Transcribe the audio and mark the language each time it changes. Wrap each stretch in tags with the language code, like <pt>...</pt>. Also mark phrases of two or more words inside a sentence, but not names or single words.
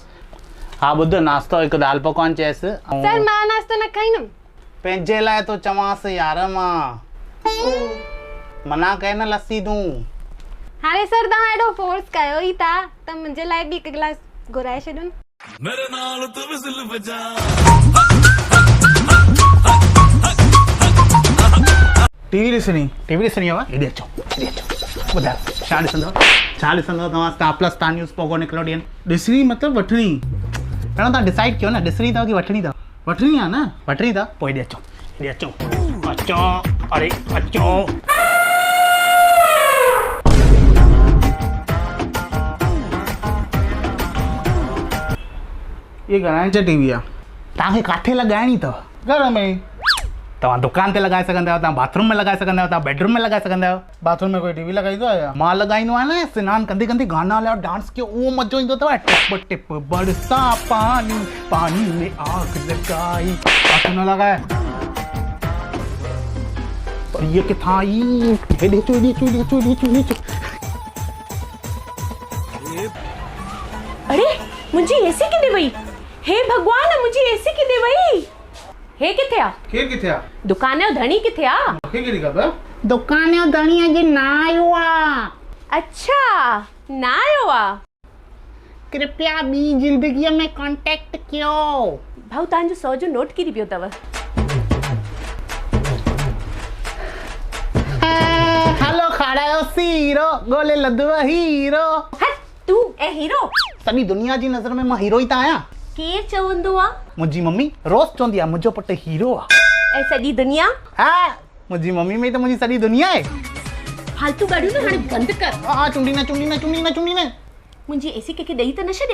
<sd>हा ॿुध, नाश्तो हिकु दाल पकवान चएसि। सर मां नाश्तो न खाईंदमि। पंहिंजे लाइ तो चवांसि यार, मां मना कए न लस्सी तूं। हाणे सर तव्हां एॾो फोर्स कयो ई था त मुंहिंजे लाइ बि हिकु गिलास घुराए छॾियो न।</sd> <pa>मेरे नाल तू विसल बजा।</pa> <sd>टीवी ॾिसणी आहे? हेॾे अचो ॿुधायो छा ॾिसंदव? तव्हां स्टार प्लस, स्टार न्यूज़, पोगो निकिलो ॾियनि। ॾिसणी मतिलबु वठणी? पहिरियों तव्हां डिसाइड कयो न, ॾिसणी अथव की वठणी अथव? वठणी आहे न? वठणी अथव पोइ हेॾे अचो। अरे अचो। ये घराणे जी टीवी आहे, तव्हांखे किथे लॻाइणी अथव? घर में। तव्हां दुकान ते लॻाए सघंदा आहियो, तव्हां बाथरूम में लॻाए सघंदा आहियो, तव्हां बेडरूम में लॻाए सघंदा आहियो। बाथरूम में कोई टीवी लॻाईंदो आहे? मां लॻाईंदो आहियां न, सनानु कंदे कंदे गाना हलायो, डांस कयो, उहो मज़ो ईंदो अथव।</sd> <hi>टिप टिप बरसा पानी, पानी में आग लगाई।</hi> <sd>बाथरूम न लॻाए पर ये किथां आई? हेॾे चो। अरे मुंहिंजी एसी किथे वई? हे भगवान, मुंहिंजी एसी किथे वई? हे किथे आ? केरु किथे आहे? दुकान जो धणी किथे आ? मूंखे कहिड़ी ख़बर? दुकान जो धणी अॼु न आयो आहे। अच्छा ना आयो आ? कृपया ॿी ज़िंदगीअ में कॉन्टेक्ट कयो। भाऊ तव्हांजो 100 जो नोट किरी पियो अथव। हलो खारायो सीरो, गोले लदुव हीरो। हट तू ए हीरो। सॼी दुनिया जी नज़र में मां हीरो ई त आहियां। केर चवंदो आ? मुंहिंजी मम्मी रोज़ चवंदी आहे मुंहिंजो पुटु हीरो आहे। ऐं सॼी दुनिया? हा मुंहिंजी मम्मी में त मुंहिंजी सॼी दुनिया आहे। फालतू ॻाल्हियूं न हाणे बंदि कर। हा चुंडी न। मुंहिंजी एसी कंहिंखे ॾेई त न छॾे?</sd>